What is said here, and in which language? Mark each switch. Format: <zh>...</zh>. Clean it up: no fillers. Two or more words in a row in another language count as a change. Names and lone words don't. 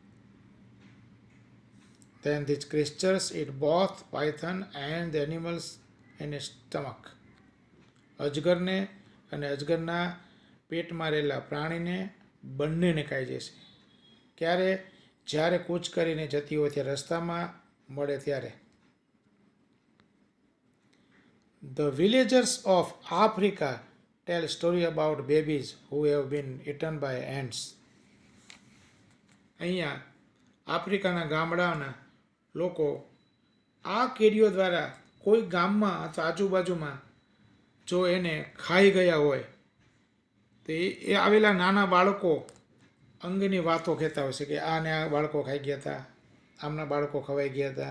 <en>Then these creatures eat both python and the animals in its stomach.</en> <gu>અજગરને અને અજગરના પેટમાં રહેલા પ્રાણીને બંનેને ખાઈ જાય છે. ક્યારે? જ્યારે કૂચ કરીને જતી હોય ત્યારે રસ્તામાં મળે ત્યારે.</gu> <en>The villagers of Africa tell story about babies who have been eaten by ants.</en> <gu>અહીંયા આફ્રિકાના ગામડાના લોકો આ કીડીઓ દ્વારા કોઈ ગામમાં અથવા આજુબાજુમાં જો એને ખાઈ ગયા હોય તો એ આવેલા નાના બાળકો અંગેની વાતો કહેતા હોય છે કે આને આ બાળકો ખાઈ ગયા હતા, આમના બાળકો ખવાઈ ગયા હતા.</gu>